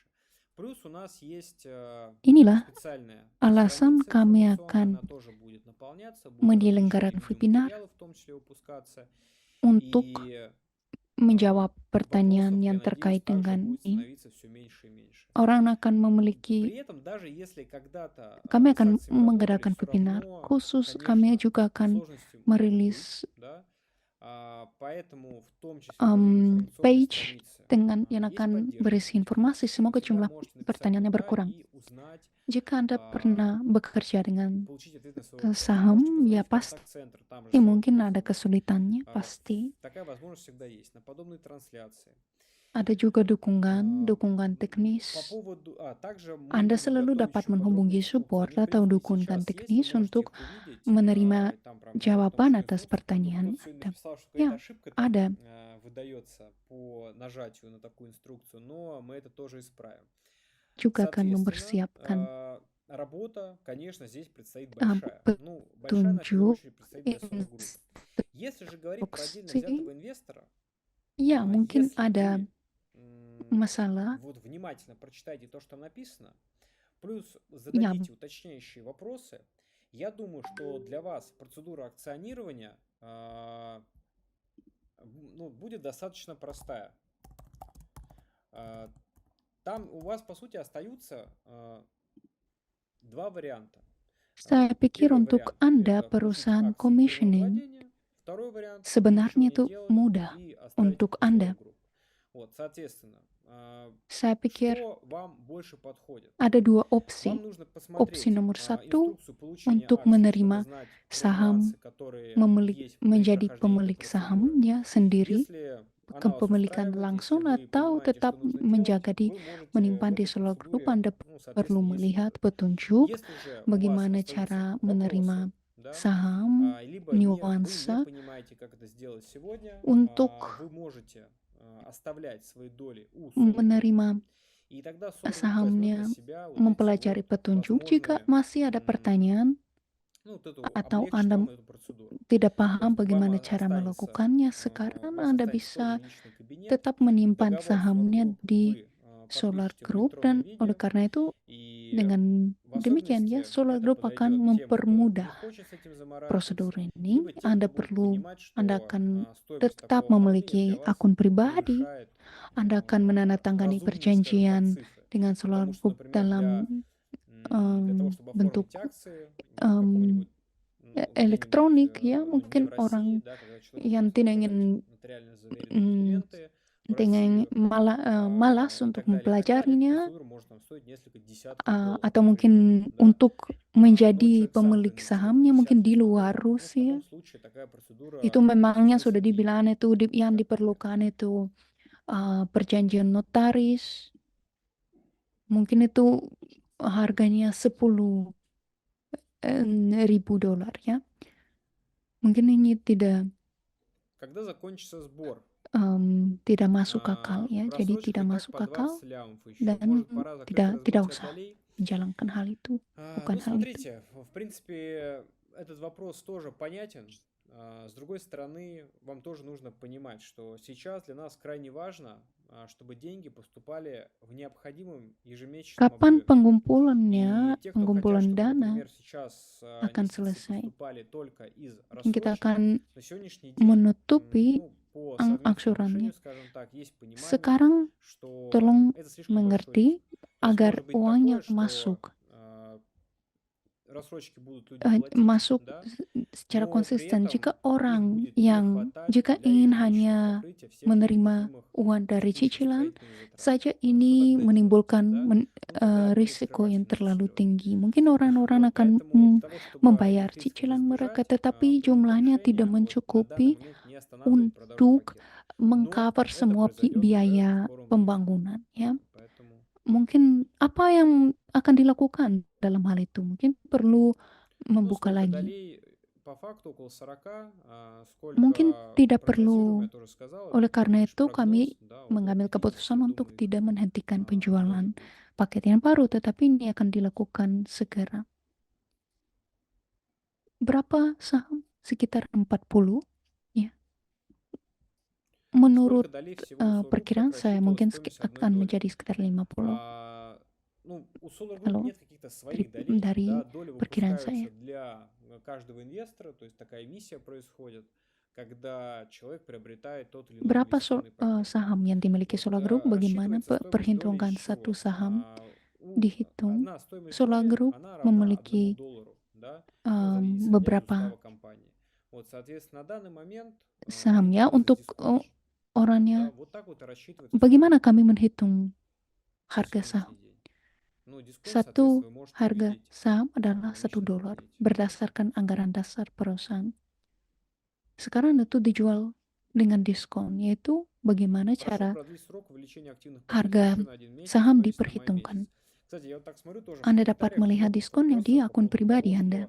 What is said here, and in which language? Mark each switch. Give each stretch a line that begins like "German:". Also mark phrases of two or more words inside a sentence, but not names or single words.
Russian: Плюс у нас есть
Indonesian: inilah
Russian: специальная
Indonesian: alasan
Russian: страница
Indonesian: kami
Russian: информационная,
Indonesian: akan
Russian: она тоже будет наполняться, будут различные
Indonesian: menyelenggarakan webinar
Russian: видеоматериалы в том числе выпускаться,
Indonesian: untuk
Russian: и
Indonesian: menjawab pertanyaan
Russian: вопросов, я
Indonesian: yang
Russian: надеюсь,
Indonesian: terkait
Russian: также
Indonesian: dengan
Russian: будет
Indonesian: ini.
Russian: становиться все меньше и меньше.
Indonesian: Orang akan memiliki,
Russian: При этом, даже если когда-то
Indonesian: kami
Russian: вы с
Indonesian: akan
Russian: акциями работали,
Indonesian: mengadakan
Russian: все
Indonesian: webinar
Russian: равно,
Indonesian: khusus. Kami
Russian: конечно,
Indonesian: juga akan
Russian: сложности могут быть,
Indonesian: merilis
Russian: да. Поэтому в том числе тоже в информационной page странице
Indonesian: dengan yang
Russian: есть
Indonesian: akan
Russian: поддержка
Indonesian: berisi
Russian: этих
Indonesian: informasi.
Russian: вопросов. Вы
Indonesian: Semoga
Russian: всегда
Indonesian: jumlah
Russian: можете написать
Indonesian: pertanyaannya
Russian: туда
Indonesian: berkurang.
Russian: и узнать,
Indonesian: Jika Anda pernah bekerja dengan
Russian: получить ответ на свой вопрос. Можете
Indonesian: saham, ya
Russian: позвонить в
Indonesian: pasti
Russian: контакт-центр, там же свой
Indonesian: mungkin
Russian: вопрос
Indonesian: ada
Russian: задать.
Indonesian: kesulitannya, pasti.
Russian: Такая возможность всегда есть. На подобные трансляции.
Indonesian: Ada juga
Russian: А,
Indonesian: dukungan
Russian: По
Indonesian: teknis.
Russian: поводу, также мы
Indonesian: Anda
Russian: будем
Indonesian: selalu
Russian: готовить
Indonesian: dapat
Russian: еще подробные
Indonesian: menghubungi
Russian: инструкции.
Indonesian: support
Russian: Они, в
Indonesian: atau
Russian: принципе,
Indonesian: dukungan
Russian: сейчас есть, вы
Indonesian: teknis
Russian: можете
Indonesian: untuk
Russian: их увидеть.
Indonesian: menerima
Russian: И там прям
Indonesian: jawaban
Russian: подробно
Indonesian: atas
Russian: инструкции. Как бы
Indonesian: pertanyaan
Russian: кто-то сегодня
Indonesian: Anda.
Russian: написал, что
Indonesian: Ya,
Russian: какая-то ошибка там
Indonesian: ada.
Russian: выдается по нажатию на такую инструкцию, но мы это тоже исправим.
Indonesian: Juga akan
Russian: Соответственно,
Indonesian: mempersiapkan
Russian: работа, конечно, здесь предстоит большая. Ну, большая на первую
Indonesian: petunjuk,
Russian: очередь предстоит для Solar Group. Если же говорить про отдельно
Indonesian: instruksi.
Russian: взятого инвестора,
Indonesian: Ya, mungkin
Russian: если
Indonesian: ada
Russian: вы
Indonesian: masalah.
Russian: вот внимательно прочитайте то, что там написано, плюс
Indonesian: Ya,
Russian: зададите уточняющие вопросы, я думаю, что для вас процедура акционирования будет достаточно простая. Там у вас, по сути, остаются два варианта.
Indonesian: saya pikir
Russian: Первый
Indonesian: untuk
Russian: вариант –
Indonesian: Anda
Russian: это получить
Indonesian: perusahaan
Russian: акции в полном
Indonesian: commissioning
Russian: владении. Второй вариант –
Indonesian: sebenarnya
Russian: ничего
Indonesian: itu
Russian: не делать
Indonesian: mudah
Russian: и оставить их
Indonesian: untuk
Russian: на Solar
Indonesian: Anda.
Russian: Group. Вот, соответственно,
Indonesian: Saya pikir
Russian: что вам больше подходит?
Indonesian: ada dua opsi.
Russian: Вам нужно
Indonesian: Opsi
Russian: посмотреть
Indonesian: nomor satu
Russian: инструкцию получения
Indonesian: untuk
Russian: акций,
Indonesian: menerima
Russian: чтобы знать про
Indonesian: saham,
Russian: нюансы, которые есть при
Indonesian: menjadi
Russian: прохождении этой
Indonesian: pemilik
Russian: процедуры.
Indonesian: sahamnya sendiri,
Russian: Если она вас
Indonesian: kepemilikan
Russian: устраивает, если
Indonesian: langsung,
Russian: вы
Indonesian: atau
Russian: понимаете, что
Indonesian: tetap
Russian: нужно
Indonesian: menjaga
Russian: делать,
Indonesian: di
Russian: вы можете
Indonesian: menyimpan
Russian: в
Indonesian: di
Russian: этой
Indonesian: Solar Group,
Russian: процедуре,
Indonesian: Anda perlu
Russian: соответственно,
Indonesian: melihat
Russian: действовать.
Indonesian: petunjuk
Russian: Если же у вас
Indonesian: bagaimana
Russian: остаются
Indonesian: cara
Russian: вопросы,
Indonesian: menerima
Russian: да,
Indonesian: saham,
Russian: либо вы не
Indonesian: nuansa
Russian: понимаете, как это сделать сегодня,
Indonesian: untuk
Russian: вы можете оставлять свои доли у Solar Group,
Indonesian: menerima
Russian: и тогда Solar Group возьмет
Indonesian: sahamnya,
Russian: на себя вот эти
Indonesian: mempelajari
Russian: вот
Indonesian: petunjuk. Jika
Russian: возможные,
Indonesian: masih ada pertanyaan
Russian: вот эту,
Indonesian: atau
Russian: облегчить
Indonesian: Anda
Russian: вам эту процедуру.
Indonesian: tidak
Russian: То
Indonesian: paham
Russian: есть вам
Indonesian: bagaimana cara
Russian: останется,
Indonesian: melakukannya,
Russian: у
Indonesian: sekarang
Russian: вас
Indonesian: Anda
Russian: останется
Indonesian: bisa
Russian: тоже личный кабинет,
Indonesian: tetap menyimpan
Russian: договор Solar
Indonesian: sahamnya
Russian: Group
Indonesian: di
Russian: вы
Indonesian: Solar
Russian: подпишете в
Indonesian: Group,
Russian: электронном
Indonesian: dan oleh
Russian: виде,
Indonesian: karena itu
Russian: и
Indonesian: dengan
Russian: в
Indonesian: demikian ya
Russian: особенности
Indonesian: Solar
Russian: это
Indonesian: Group akan
Russian: подойдет тем, кто не
Indonesian: mempermudah
Russian: хочет с этим
Indonesian: prosedur
Russian: заморачиваться,
Indonesian: ini.
Russian: либо тем,
Indonesian: Anda
Russian: кто будет
Indonesian: perlu,
Russian: понимать,
Indonesian: Anda
Russian: что
Indonesian: akan
Russian: стоимость
Indonesian: tetap
Russian: такого оформления
Indonesian: memiliki
Russian: для вас
Indonesian: akun pribadi.
Russian: превышает
Indonesian: Anda akan menandatangani
Russian: разумные, скажем так,
Indonesian: perjanjian
Russian: цифры.
Indonesian: dengan Solar
Russian: Потому что,
Indonesian: Group
Russian: например,
Indonesian: dalam
Russian: для того, чтобы
Indonesian: bentuk
Russian: оформить акции в каком-нибудь где-нибудь,
Indonesian: elektronik, ya
Russian: не в
Indonesian: mungkin
Russian: России,
Indonesian: orang
Russian: да, когда человек
Indonesian: yang
Russian: может
Indonesian: tidak
Russian: показать
Indonesian: ingin
Russian: нотариально заверенные документы в
Indonesian: dengan
Russian: Россию
Indonesian: malas
Russian: и
Indonesian: untuk
Russian: так далее,
Indonesian: mempelajarinya,
Russian: процедура может там стоить несколько десятков долларов,
Indonesian: atau mungkin
Russian: например, да.
Indonesian: untuk
Russian: Но
Indonesian: menjadi
Russian: человек сам
Indonesian: pemilik
Russian: проинвестирует
Indonesian: sahamnya mungkin
Russian: 50
Indonesian: di
Russian: тысяч
Indonesian: luar
Russian: долларов, ну, в
Indonesian: Rusia.
Russian: таком случае такая процедура
Indonesian: Itu memangnya
Russian: смысла
Indonesian: sudah
Russian: не имеет.
Indonesian: dibilang itu yang
Russian: Как
Indonesian: diperlukan itu perjanjian notaris. Mungkin itu harganya 10.000 dolar ya. Mungkin ini tidak
Russian: Когда закончится сбор,
Indonesian: tidak masuk akal ya. Jadi
Russian: просрочка
Indonesian: tidak
Russian: и так
Indonesian: masuk
Russian: по
Indonesian: akal
Russian: 20 лямов еще.
Indonesian: dan
Russian: Может, пора закрыть
Indonesian: tidak
Russian: разбитие
Indonesian: usah
Russian: долей.
Indonesian: menjalankan hal itu, bukan
Russian: Ну,
Indonesian: hal itu.
Russian: смотрите, в принципе, этот вопрос тоже понятен. С другой стороны, вам тоже нужно понимать, что сейчас для нас крайне важно, чтобы деньги поступали в необходимом ежемесячном
Indonesian: Kapan
Russian: объеме.
Indonesian: pengumpulannya,
Russian: И те, кто хотят,
Indonesian: pengumpulan
Russian: чтобы,
Indonesian: dana
Russian: например, сейчас
Indonesian: akan
Russian: инвестиции
Indonesian: selesai.
Russian: поступали только из
Indonesian: Mungkin kita
Russian: рассрочек,
Indonesian: akan
Russian: на сегодняшний день,
Indonesian: menutupi
Russian: ну, по совместному
Indonesian: angsurannya.
Russian: решению, скажем так, есть понимание,
Indonesian: Sekarang
Russian: что
Indonesian: tolong
Russian: это слишком большой риск.
Indonesian: mengerti
Russian: То есть
Indonesian: agar
Russian: может быть
Indonesian: uangnya
Russian: такое, что
Indonesian: masuk
Russian: рассрочки будут люди платить,
Indonesian: masuk
Russian: да,
Indonesian: secara
Russian: но при
Indonesian: konsisten.
Russian: этом
Indonesian: Jika
Russian: их
Indonesian: orang
Russian: будет не
Indonesian: yang
Russian: хватать
Indonesian: jika
Russian: для
Indonesian: ingin
Russian: ежемесячного
Indonesian: hanya
Russian: покрытия всех
Indonesian: menerima
Russian: необходимых
Indonesian: uang dari
Russian: текущих
Indonesian: cicilan
Russian: строительных затрат.
Indonesian: saja,
Russian: Вот, что
Indonesian: ini
Russian: тогда делать,
Indonesian: menimbulkan
Russian: да? Ну, тогда
Indonesian: risiko
Russian: перескрывать
Indonesian: yang terlalu
Russian: финансирование.
Indonesian: tinggi. Mungkin orang-orang
Russian: Вот,
Indonesian: akan
Russian: поэтому для того, чтобы
Indonesian: membayar
Russian: этих рисков
Indonesian: cicilan mereka,
Russian: избежать,
Indonesian: tetapi
Russian: принято
Indonesian: jumlahnya tidak
Russian: решение вот на данный
Indonesian: mencukupi
Russian: момент не останавливать продажу
Indonesian: untuk
Russian: пакета. Но
Indonesian: mengcover
Russian: это
Indonesian: semua
Russian: произойдет уже в
Indonesian: biaya
Russian: скором времени.
Indonesian: pembangunan, ya.
Russian: Поэтому
Indonesian: Mungkin apa yang akan dilakukan dalam hal itu? Mungkin perlu
Russian: ну,
Indonesian: membuka
Russian: сколько
Indonesian: lagi.
Russian: долей по факту около 40,
Indonesian: Mungkin
Russian: сколько
Indonesian: tidak
Russian: прогнозируем, я
Indonesian: perlu.
Russian: тоже сказал,
Indonesian: Oleh
Russian: это
Indonesian: karena
Russian: лишь
Indonesian: itu
Russian: прогноз,
Indonesian: kami
Russian: да, около
Indonesian: mengambil
Russian: 50, я
Indonesian: keputusan untuk
Russian: думаю,
Indonesian: tidak menghentikan penjualan
Russian: может быть.
Indonesian: paket yang baru, tetapi ini akan dilakukan segera. Berapa saham? Sekitar 40, ya.
Russian: Сколько
Indonesian: Menurut
Russian: долей всего у Solar Group,
Indonesian: perkiraan
Russian: как
Indonesian: saya
Russian: рассчитывалась
Indonesian: mungkin
Russian: стоимость одной
Indonesian: akan
Russian: доли?
Indonesian: menjadi sekitar 50.
Russian: Ну, у Solar Group
Indonesian: Halo,
Russian: нет каких-то своих долей,
Indonesian: dari
Russian: да, доли
Indonesian: perkiraan saya.
Russian: выпускаются для каждого инвестора, то есть такая эмиссия происходит, когда человек приобретает тот или иной
Indonesian: Berapa
Russian: инвестиционный пакет.
Indonesian: saham yang dimiliki
Russian: Вот
Indonesian: Solar Group? Bagaimana
Russian: рассчитывается стоимость доли
Indonesian: perhitungan
Russian: из
Indonesian: satu
Russian: чего?
Indonesian: saham dihitung?
Russian: Одна стоимость
Indonesian: Solar
Russian: доли,
Indonesian: Group
Russian: она равна
Indonesian: memiliki
Russian: $1, да, ну, исходя из
Indonesian: beberapa
Russian: устава компании. Вот, соответственно, на данный момент
Indonesian: sahamnya
Russian: используясь
Indonesian: untuk
Russian: дисконт,
Indonesian: orangnya.
Russian: да, вот так вот и рассчитывается
Indonesian: Bagaimana
Russian: стоимость
Indonesian: kami
Russian: доли
Indonesian: menghitung
Russian: на
Indonesian: harga saham?
Russian: сегодняшний день. Ну, дисконт, соответственно,
Indonesian: Satu
Russian: вы можете
Indonesian: harga
Russian: увидеть
Indonesian: saham
Russian: в
Indonesian: adalah $1
Russian: личном кабинете.
Indonesian: berdasarkan anggaran dasar perusahaan. Sekarang itu dijual dengan diskon, yaitu bagaimana
Russian: Прошу
Indonesian: cara
Russian: продлить срок увеличения активных позиций
Indonesian: harga
Russian: еще на 1 месяц
Indonesian: saham
Russian: до 10 мая
Indonesian: diperhitungkan.
Russian: месяц. Кстати, я вот так смотрю тоже в
Indonesian: Anda dapat
Russian: комментариях
Indonesian: melihat
Russian: много
Indonesian: diskonnya di
Russian: вопросов по
Indonesian: akun
Russian: поводу
Indonesian: pribadi
Russian: того,
Indonesian: Anda.